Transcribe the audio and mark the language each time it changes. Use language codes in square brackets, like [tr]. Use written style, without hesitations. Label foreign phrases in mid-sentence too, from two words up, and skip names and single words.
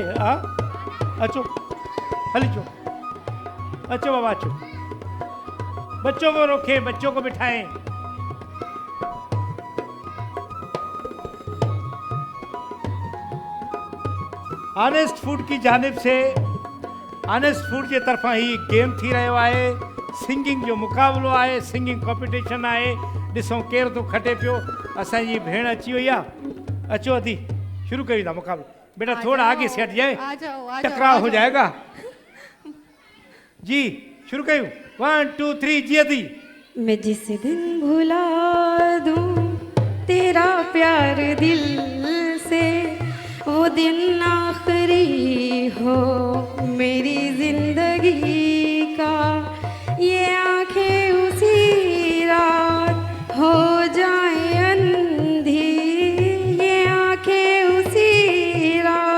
[sd] अच्छो हली चो, अच्छो बाबा, अच्छो। [hi] बच्चों को रोकें, बच्चों को बिठाएं। [sd] ऑनेस्ट फूड [hi] की जानिब से, [sd] ऑनेस्ट फूड जे तरफां ही गेम थी रहियो आहे। सिंगिंग जो मुक़ाबिलो आहे, [en] singing competition [sd] आहे। ॾिसूं केरु थो खटे पियो। असांजी भेण अची वई आहे, अचो अदी, शुरू कयूं था मुक़ाबिलो। [hi] बेटा थोड़ा आगे से हट जाए, आ जाओ, टकराव हो जाएगा। [sd] जी शुरू कयूं, 1 2 3 जी अदी। [hi] मैं जिस दिन भुला दूं तेरा प्यार दिल से, वो दिन आखिरी हो मेरी जिंदगी का। ये आंखें उसी रात हो जाए अंधी, ये आंखें उसी